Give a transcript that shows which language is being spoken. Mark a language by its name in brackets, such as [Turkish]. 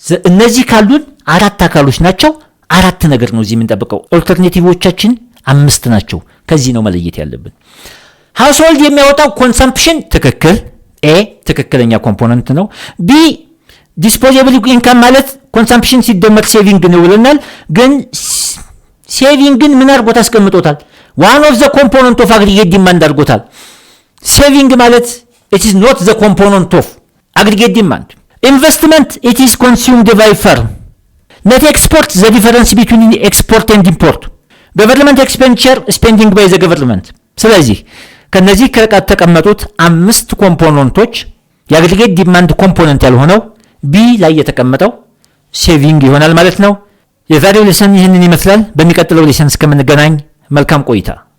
[Amharic] እነዚህ ካሉን አራት አካሎች ናቸው። አራት ነገር ነው እዚህ የምንጠብቀው። ኦልተርኔቲቮቻችን አምስት ናቸው። ከዚህ ነው መለየት ያለብን። ሃውስሆልድ የሚያወጣው ኮንሰምፕሽን ትክክል፣ ኤ ትክክለኛ ኮምፖነንት ነው። ቢ ዲስፖዚብል ኢንካም ማለት ኮንሰምፕሽን ሲደመር ሴቪንግ ነው ብለናል። ግን ሴቪንግን ምን አድርጎት አስቀምጦታል? [English] ዋን ኦፍ ዘ ኮምፖነንት ኦፍ አግሪጌት ዲማንድ [Amharic] አድርጎታል። ሴቪንግ ማለት [English] it is not the component of aggregate demand. Investment, it is consumed by firm. Net export, the difference between export and import. Government expenditure, spending by the government. [Amharic] ስለዚህ ከነዚህ ከተቀመጡት አምስት ኮምፖነንቶች የአግሪጌት ዲማንድ ኮምፖነንት ያልሆነው ቢ ላይ የተቀመጠው ሴቪንግ ይሆናል ማለት ነው። የዛሬው ሌሰን ይህንን ይመስላል። በሚቀጥለው ሌሰን እስከምንገናኝ መልካም ቆይታ።